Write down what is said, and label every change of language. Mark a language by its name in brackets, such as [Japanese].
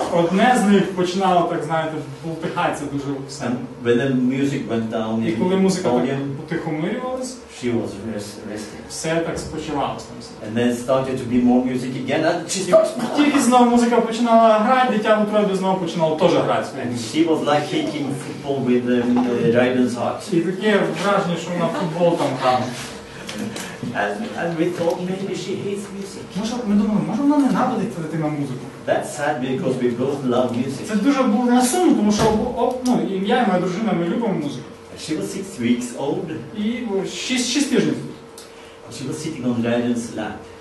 [Ukrainian] Одне з них починало, так знаєте, бултихатися дуже все. [English] And when the music went down [Ukrainian] І коли [English] in [Ukrainian] музика так [English] volume, [Ukrainian] потихомирювалась, [English] she was resting. [Ukrainian] все так спочивалося там все. [English] And then started to be more music again, and she stopped. [Ukrainian] Тільки знову музика починала грати, дитя в утробі знову починало теж грати. [English] And she was like kicking football with Raiden's heart. [Ukrainian] І таке враження, що вона в футбол там грала. [English] And we thought maybe she hates music. [Ukrainian] Ми думали, може вона ненавидить ця дитина музику. [English] That's sad because we both love music. [Ukrainian] Це дуже було насумно, тому що і я, і моя дружина, ми любимо музику. [English] She was 6 weeks old. [Ukrainian] І 6 тижнів. [English] She was sitting on Raiden's lap.